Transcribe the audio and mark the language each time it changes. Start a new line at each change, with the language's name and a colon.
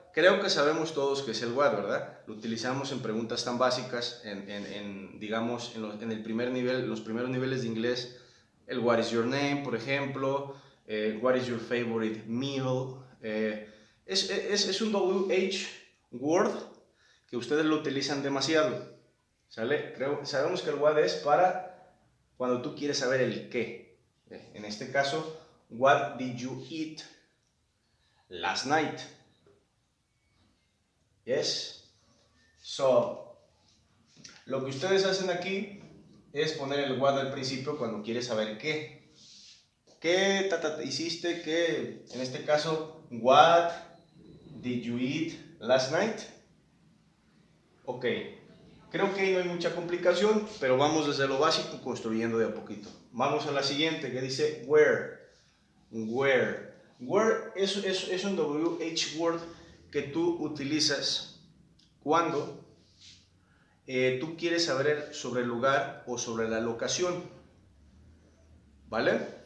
Spanish: Creo que sabemos todos qué es el what, ¿verdad? Lo utilizamos en preguntas tan básicas, digamos, en el primer nivel, los primeros niveles de inglés, el
English: what is your name,
Spanish: por ejemplo,
English: what is your favorite meal.
Spanish: Es un WH word que ustedes lo utilizan demasiado, ¿sale? Sabemos que el what es para cuando tú quieres saber el qué. En este caso,
English: what did you eat last night? Yes.
Spanish: So, lo que ustedes hacen aquí es poner el what al principio cuando quieres saber qué. ¿Qué hiciste? ¿Qué? En este caso,
English: what did you eat last night? Ok.
Spanish: Creo que ahí no hay mucha complicación, pero vamos desde lo básico construyendo de a poquito. Vamos a la siguiente que dice where. Where. Where es un WH word que tú utilizas cuando tú quieres saber sobre el lugar o sobre la locación, ¿vale?